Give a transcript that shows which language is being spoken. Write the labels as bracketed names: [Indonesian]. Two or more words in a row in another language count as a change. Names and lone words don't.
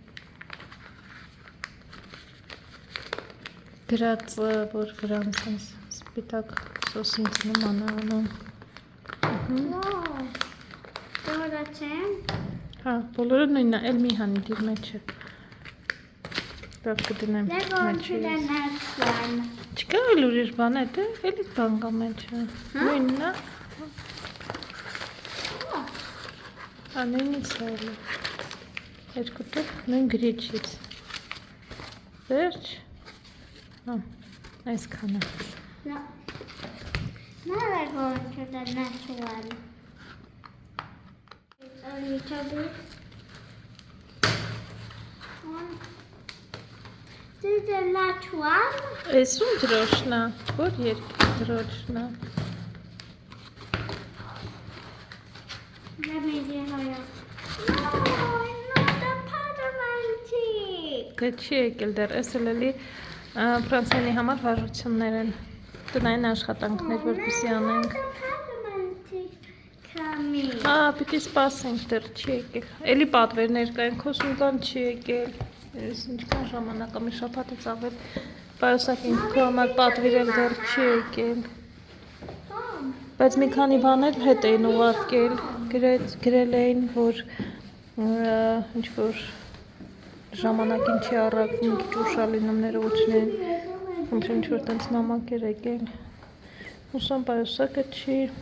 [Armenian] Գրած, որ վրան սենց սպիտակ սոսինց նման է անում։ Հա, բոլորը նույնն է, էլ մի հանի դիր մեջը։ Լավ կդնեմ մեջը։ Չկա էլ ուրիշ բան է, դե, էլի բան կա մեջը։ Նույնն է։ Հա, նույնից է էլի։ Երկու տեղ նույն գրիչից։ Վերջ։ Հա, այսքան է։ [English] No. Now we're going to the next one. A little bit. One. This is the next one. [Armenian] Էս ում դրոշն է, որ երկի դրոշն է։ [English] Let me see how you. not a parliamentic. [Armenian] Դե չի եկել դեռ, էս էլ էլի Ֆրանսիայի համար վարժություններ են։ Տնային աշխատանքներ, որպեսզի անենք։ Հա, պիտի սպասենք, դեռ չի եկել։ Էլի պատվերներ կային, քոսունկան չի եկել։ Ես ինչքան ժամանակ է, մի շաբաթից ավել։ Պայուսակին քո համար պատվիրել դեռ չի եկել։ Բայց մի քանի բաներ հետ էին ուղարկել, գրել էին, որ ինչ որ ժամանակին չի առաքվում, մի քիչ ուշալինումները ուչնեն։ Ոնց ինչ որ տենց նամակ էր եկել։ Հուսամ պայուսակը չի։